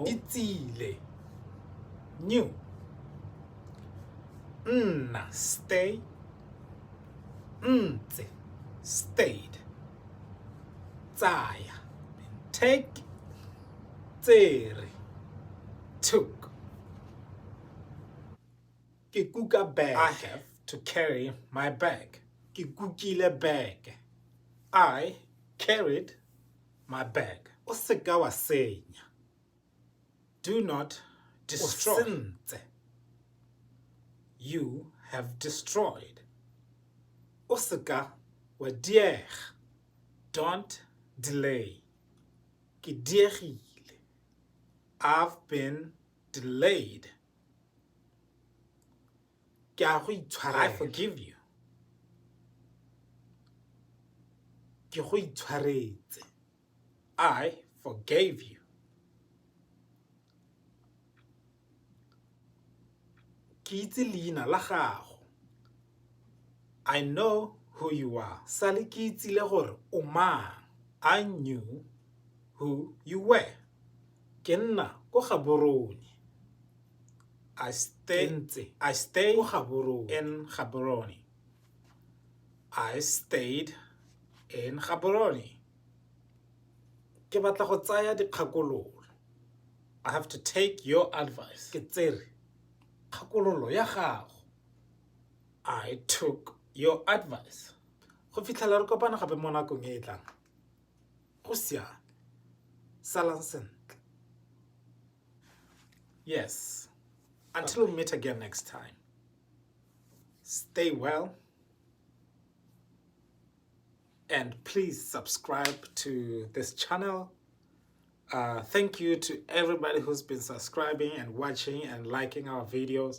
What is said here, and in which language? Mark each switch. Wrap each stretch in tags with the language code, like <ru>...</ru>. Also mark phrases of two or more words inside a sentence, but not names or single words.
<tn>Itsile, new. Nna, stay. Ntse, stayed. Tsaya, take. Tsere, took. Ke kuka</tn> <en>bag. I have to carry my bag.</en> <tn>Ke kukile</tn> <en>bag. I carried my bag.</en> <tn>O seka wa senya.</tn> <en>Do not destroy.</en> <tn>O sentse.</tn> <en>You have destroyed.</en> <tn>O seka wa diega.</tn> <en>Don't delay.</en> <tn>Ke diegile.</tn> <en>I've been delayed.</en> <tn>Ke a go itshwarela.</tn> <en>I forgive you.</en> <tn>Ke go itshwaretse.</tn> <en>I forgave you.</en> <tn>Ke itse leina la gago.</tn> <en>I know who you are.</en> <tn>Sale ke itsile gore o mang.</tn> <en>I knew who you were.</en> <tn>Ke nna ko Gaborone.</tn> <en>I stay ko Gaborone. In Gaborone. I stayed in Gaborone.</en> <tn>Ke batla go tsaya dikgakololo.</tn> <en>I have to take your advice.</en> <tn>Ke tsere kgakololo ya gago.</tn> <en>I took your advice.</en> <tn>Go fitlhela re kopana gape mo nakong e e tlang. Go siame. Salang sentle.</tn> <en>Yes. Until we meet again next time. Stay well. And please subscribe to this channel. Thank you to everybody who's been subscribing and watching and liking our videos.</en>